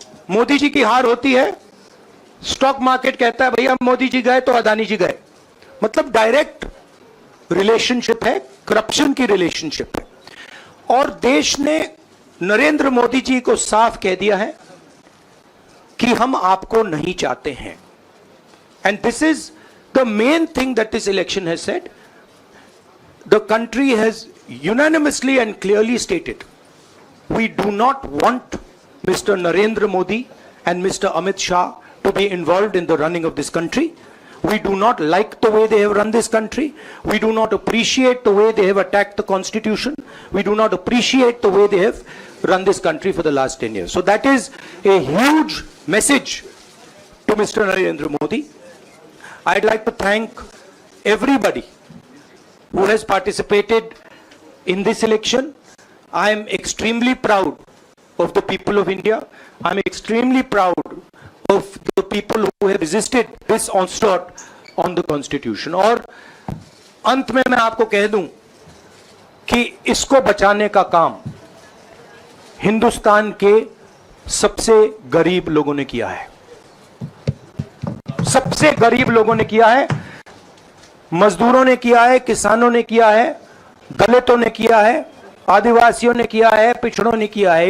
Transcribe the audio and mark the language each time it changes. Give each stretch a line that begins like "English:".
Hindi: मोदी जी की हार होती है, स्टॉक मार्केट कहता है भैया मोदी जी गए तो अदानी जी गए, मतलब डायरेक्ट रिलेशनशिप है, करप्शन की रिलेशनशिप है। और देश ने नरेंद्र मोदी जी को साफ कह दिया है कि हम आपको नहीं चाहते हैं।
English: And this is the main thing that this election has said. The country has unanimously and clearly stated, we do not want Mr. Narendra Modi and Mr. Amit Shah to be involved in the running of this country. We do not like the way they have run this country. We do not appreciate the way they have attacked the constitution. We do not appreciate the way they have run this country for the last 10 years. So that is a huge message to Mr. Narendra Modi. I'd like to thank everybody who has participated in this election. I am extremely proud of the people of India. I am extremely proud of the people who have resisted this onslaught on the Constitution.
Hindi: और अंत में मैं आपको कह दूं कि इसको बचाने का काम हिंदुस्तान के सबसे गरीब लोगों ने किया है। सबसे गरीब लोगों ने किया है, मजदूरों ने किया है, किसानों ने किया है, दलितों ने किया है, आदिवासियों ने किया है, पिछड़ों ने किया है।